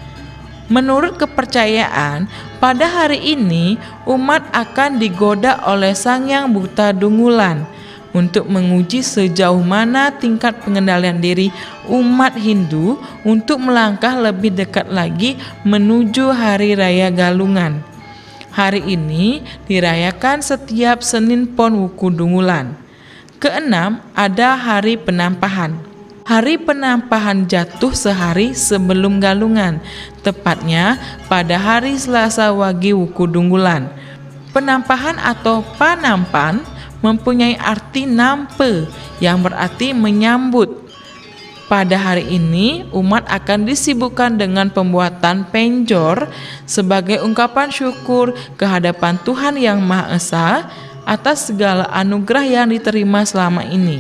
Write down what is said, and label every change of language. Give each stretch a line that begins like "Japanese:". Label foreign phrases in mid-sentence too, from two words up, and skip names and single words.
Indonesian: Menurut kepercayaan, pada hari ini umat akan digoda oleh Sang Yang Buta Dunggulan untuk menguji sejauh mana tingkat pengendalian diri umat Hindu untuk melangkah lebih dekat lagi menuju Hari Raya Galungan. Hari ini dirayakan setiap Senin Pon Wuku Dunggulan. Keenam, ada Hari Penampahan. Hari Penampahan jatuh sehari sebelum Galungan, tepatnya pada hari Selasa Wage Wuku Dunggulan. Penampahan atau panampan mempunyai arti nampe yang berarti menyambut. Pada hari ini, umat akan disibukkan dengan pembuatan penjor sebagai ungkapan syukur kehadapan Tuhan Yang Maha Esa atas segala anugerah yang diterima selama ini.